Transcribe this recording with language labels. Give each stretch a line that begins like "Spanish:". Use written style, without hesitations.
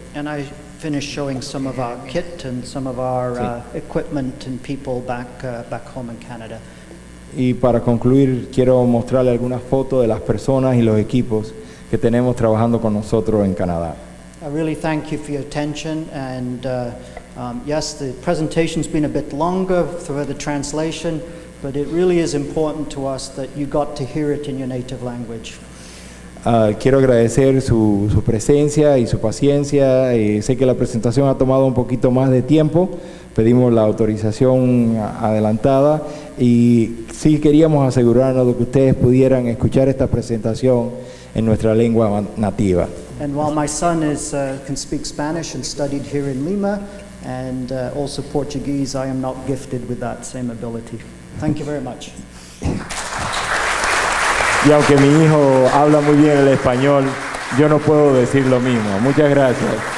English: And I finished showing some of our kit and some of our equipment and people back home in Canada.
Spanish: Y para concluir, quiero mostrarle algunas fotos de las personas y los equipos que tenemos trabajando con nosotros en Canadá.
English: I really thank you for your attention, and yes, the presentation's been a bit longer for the translation, but it really is important to us that you got to hear it in your native language.
Spanish: Quiero agradecer su presencia y su paciencia. Sé que la presentación ha tomado un poquito más de tiempo. Pedimos la autorización adelantada y sí queríamos asegurarnos de que ustedes pudieran escuchar esta presentación en nuestra lengua nativa.
English: And while my son can speak Spanish and studied here in Lima, and also Portuguese, I am not gifted with that same ability. Thank you very much.
Spanish: Y aunque mi hijo habla muy bien el español, yo no puedo decir lo mismo. Muchas gracias.